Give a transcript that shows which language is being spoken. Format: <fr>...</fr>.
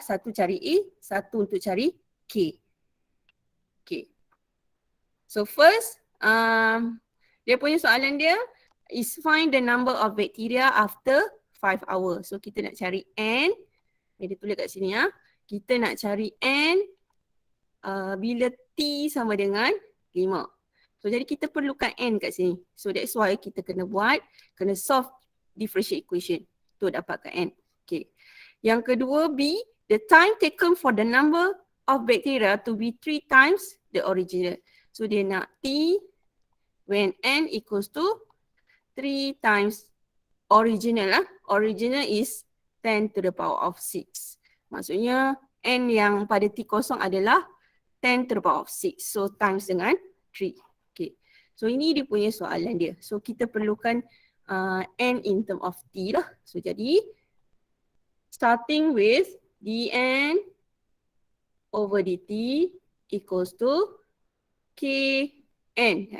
<ms>Satu cari A, satu untuk cari K. Okay.</ms> <en>So first,</en> <ms>dia punya soalan dia</ms> <en>is find the number of bacteria after 5 hours.</en> <ms>So kita nak cari N. Dia tulis kat sini ya. Kita nak cari N bila T sama dengan 5. So jadi kita perlukan N kat sini.</ms> <en>So that's why</en> <ms>kita kena</ms> <en>solve differential equation</en> <ms>untuk dapatkan N. Okay. Yang kedua</ms> <en>B, the time taken for the number of bacteria to be 3 times the original. So</en> <ms>dia nak</ms> <en>T when N equals to 3 times original lah. Original is 10 to the power of 6.</en> <ms>Maksudnya N yang pada T kosong adalah</ms> <en>10 to the power of 6.</en> <ms>So times dengan 3. Okay. So ini dia punya soalan dia. So kita perlukan N</ms> <en>in term of T</en> <ms>lah.</ms> <en>So</en> <ms>jadi</ms> <en>starting with dN over dt equals to Kn.</en>